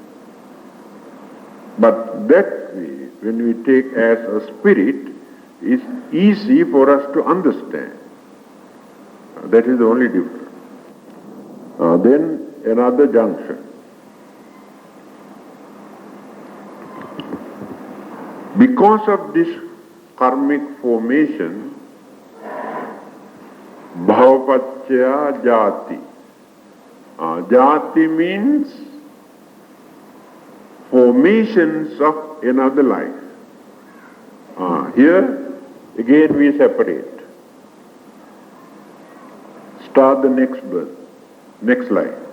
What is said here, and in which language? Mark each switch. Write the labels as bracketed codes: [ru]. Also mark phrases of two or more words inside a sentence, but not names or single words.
[en] But that way, when we take as a spirit, it's easy for us to understand. That is the only difference. Then another junction. Because of this karmic formation, [pi] bhavapacchaya jati. [en] Jati means formations of another life. Here, again we separate. Start the next birth, next life.